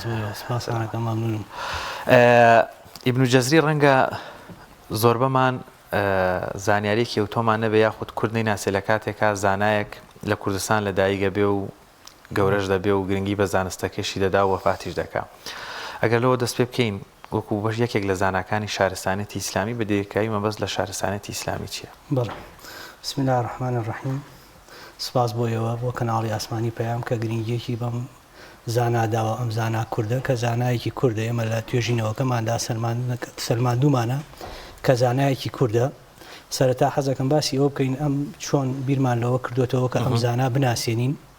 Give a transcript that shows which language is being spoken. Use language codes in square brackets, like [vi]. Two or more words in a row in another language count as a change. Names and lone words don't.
[ckb] ئیبن جەزری ڕەنگە زۆر بەمان زانیاریی کەوتۆمان نەبێ یاخود کورد نەیناسێ لە کاتێکا زانایەک لە کوردستان لە دایگە بێ و گەورەش دەبێ و گرنگی بە زانستەکەشی دەدا و وەفاتیش دەکا ئەگەر لەوە دەست پێ بکەین وەکو بەش یەکێک لە زانکانی شارستانێتی ئیسلامی بە دێکایی مەبەست لە شارستانێتی ئیسلامی چییە؟ بەڵێ [ar] بسم الله الرحمن الرحیم [ckb] سپاس بۆیەوە بۆ کەناڵی ئاسمانی پەیام کە گرنگیەکی بەم زاناداوە ئەم زانا کووردە کە زانایەکی کووردە ئێمە لە توێژینەوەکەماندا سەلماندوومانە کە زانایەکی کووردە سەرەتا حەزەکەم باسی ئەوە بکەین ئەم چۆن بیرمان لەوە کردوێتەوە کە ئەم زانا بناسیێنین